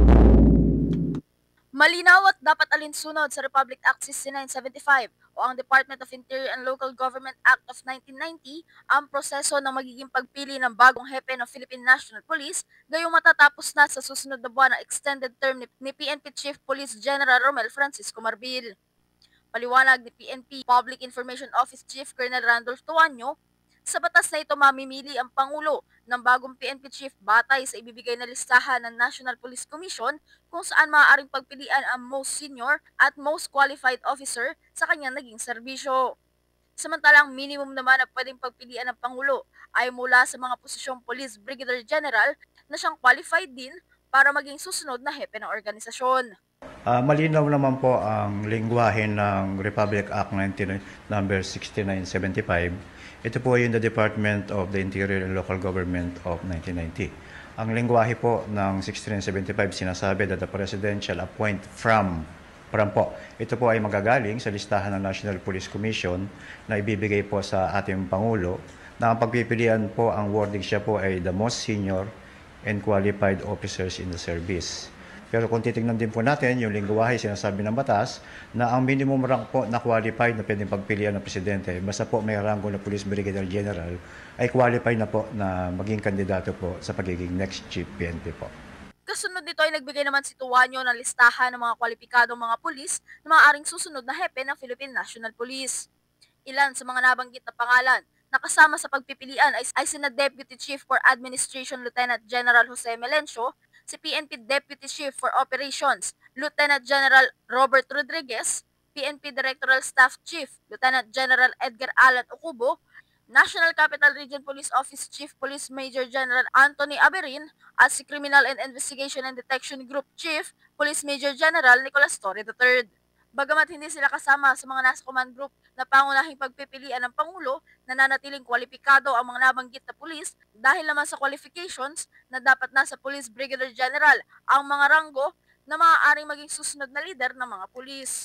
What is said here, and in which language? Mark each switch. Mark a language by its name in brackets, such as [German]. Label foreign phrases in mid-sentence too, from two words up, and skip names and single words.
[Filipino] Malinaw at dapat alinsunod sa Republic Act 6975 o ang Department of Interior and Local Government Act of 1990 ang proseso ng magiging pagpili ng bagong hepe ng Philippine National Police gayong matatapos na sa susunod na buwan ang extended term ni PNP Chief Police General Romel Francisco Marbil. Paliwanag ni PNP Public Information Office Chief Colonel Randolph Tuanyo, sa batas na ito mamimili ang Pangulo ng bagong PNP Chief batay sa ibibigay na listahan ng National Police Commission kung saan maaaring pagpilian ang [English] most senior [Filipino] at [English] most qualified officer [Filipino] sa kanyang naging serbisyo. Samantalang minimum naman na pwedeng pagpilian ng Pangulo ay mula sa mga posisyong Police Brigadier General na siyang qualified din para maging susunod na hepe ng organisasyon. Malinaw naman po ang lengguwahe ng Republic Act 19 number 6975. Ito po yung the Department of the Interior and Local Government of 1990. Ang lengguwahe po ng 6975 sinasabi [English] that the President shall appoint from [Filipino] po. Ito po ay magagaling sa listahan ng National Police Commission na ibibigay po sa ating Pangulo na ang pagpipilian po, ang wording siya po ay [English] the most senior and qualified officers in the service. [Filipino] Pero kung titingnan din po natin, yung lingwahe sinasabi ng batas na ang minimum rank po na qualified na pwedeng pagpilian ng presidente, basta po may ranggo na Police Brigadier General, ay qualified na po na maging kandidato po sa pagiging next Chief PNP po. Kasunod nito ay nagbigay naman si Tuanyo ng listahan ng mga kwalipikadong mga pulis na maaaring susunod na hepe ng Philippine National Police. Ilan sa mga nabanggit na pangalan na kasama sa pagpipilian ay sina Deputy Chief for Administration Lieutenant General Jose Melencio, si PNP Deputy Chief for Operations Lieutenant General Robert Rodriguez, PNP Directoral Staff Chief Lieutenant General Edgar Alan Ocubo, National Capital Region Police Office Chief Police Major General Anthony Aberin at si Criminal and Investigation and Detection Group Chief Police Major General Nicolas Torre III. Bagamat hindi sila kasama sa mga nasa command group na pangunahing pagpipilian ng Pangulo, nananatiling kwalipikado ang mga nabanggit na pulis dahil naman sa qualifications na dapat nasa Police Brigadier General ang mga ranggo na maaaring maging susunod na lider ng mga pulis.